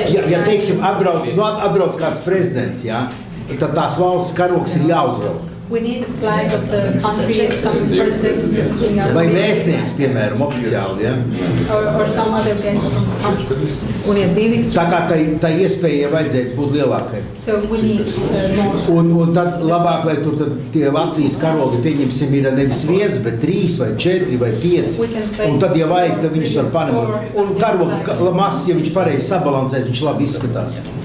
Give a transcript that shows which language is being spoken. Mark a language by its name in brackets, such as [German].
[Latvian] Ja teiksim, atbrauc kāds prezidents, jā, tad tās valsts karogs ir jāuzvelk. [English] We need a flag of the country, some president visiting us. [Latvian] Vai vēstnieks, piemēram, oficiāli, ja? [English] Or some other guest from the country. [Latvian] Un ir 2. Tā kā tai iespējai vajadzētu būt lielākai. [English] So we need more. [Latvian] Un tad labāk, lai tur tad tie Latvijas karogi, pieņemsim, ir nevis 1, bet 3 vai 4 vai 5. Un tad, ja vajag, tad viņus var panemot. Un karogi masas, ja viņš pareizi sabalansēt, viņš labi izskatās.